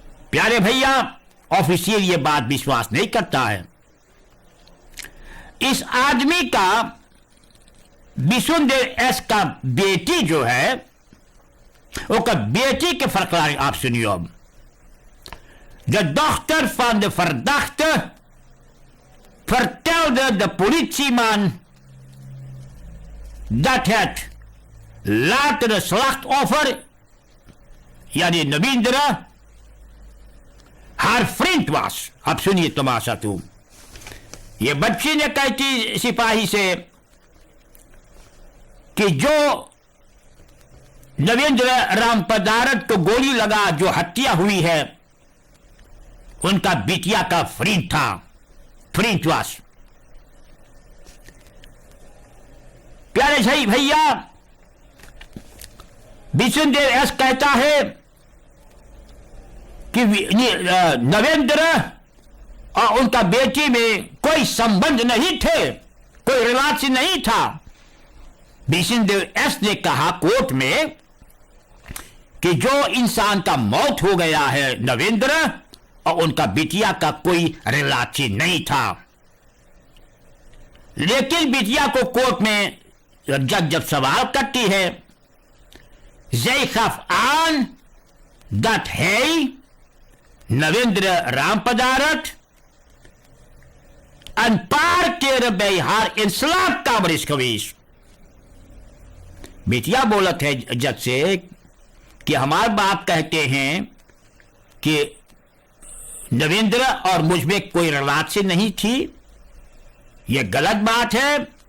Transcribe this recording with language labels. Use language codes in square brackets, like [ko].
[hi] प्यारे भैया, ऑफिशियल ये बात विश्वास नहीं करता है। इस आदमी का, विष्णुदेव एस का बेटी जो है, वो का बेटी के verklaring आप सुनिए अब। [nl] De dochter van de verdachte vertelde de politieman dat het latere slachtoffer, [hi] यानी नवींद्र, [nl] haar vriend was। [hi] अब सुनिए तमाशा तू। ये बच्ची ने कही थी सिपाही से कि जो नवींद्र राम पदारत को गोली लगा, जो हत्या हुई है, उनका बिटिया का फ्रेंड था, फ्रेंड वास। प्यारे भाई भैया, विष्णुदेव एस कहता है कि नरेंद्र और उनका बेटी में कोई संबंध नहीं थे, कोई रिलेशन नहीं था। विष्णुदेव एस ने कहा कोर्ट में कि जो इंसान का मौत हो गया है नरेंद्र और उनका बिटिया का कोई रिलेशन नहीं था। लेकिन बिटिया को कोर्ट में जज जब सवाल करती है, [nl] zij gaf aan dat hij, Narendra Rampadarat, een paar keren bij haar in slaapkamer is geweest। [hi] बिटिया बोला थे जज से कि हमारे बाप कहते हैं कि नरेंद्र और मुझमें कोई रिलेशन नहीं थी, यह गलत बात है।